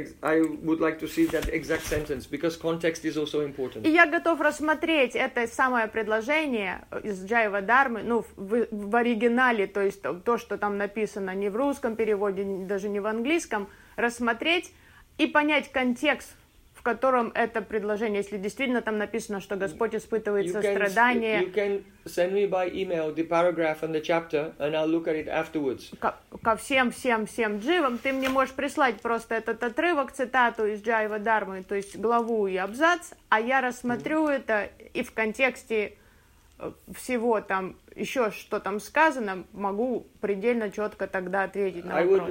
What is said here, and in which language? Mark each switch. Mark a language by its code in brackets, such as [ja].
[en] I would like to see that exact sentence, because context is also important. [ru] И я готов рассмотреть это самое предложение из Jiva Dharma, ну, в оригинале, то есть то, что там написано, не в русском переводе, даже не в английском, рассмотреть и понять контекст, в котором это предложение, если действительно там написано, что Господь испытывает сострадание. [en] You can send me by email the paragraph and the chapter, and I'll look at it afterwards. [ru] Ко всем дживам. Ты мне можешь прислать просто этот отрывок, цитату из Jiva Dharma, то есть главу и абзац, а я рассмотрю это и в контексте всего там, еще что там сказано, могу предельно четко тогда ответить на вопрос.